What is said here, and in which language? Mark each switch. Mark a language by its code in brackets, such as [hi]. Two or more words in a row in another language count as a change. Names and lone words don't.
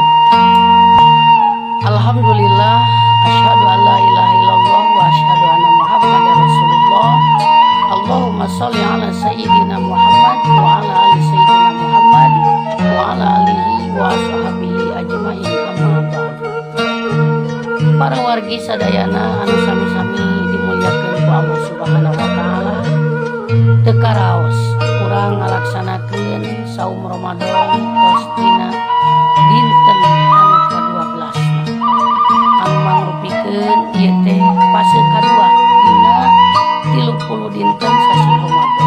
[ar] الحمد لله، أشهد أن لا إله إلا الله وأشهد أن محمدا رسول الله. اللهم صل على سيدنا محمد وعلى آل سيدنا محمد وعلى آله وصحبه أجمعين، أما بعد. [su] Para wargi sadayana anu sami-sami dimuliakeun ku Allah [ar] سبحانه وتعالى, [su] teu karaos urang ngalaksanakeun saum Ramadan tos dina dinten anu ke-12 anu mangrupikeun ieu teh fase kadua dina 30 dinten sasi Ramadan.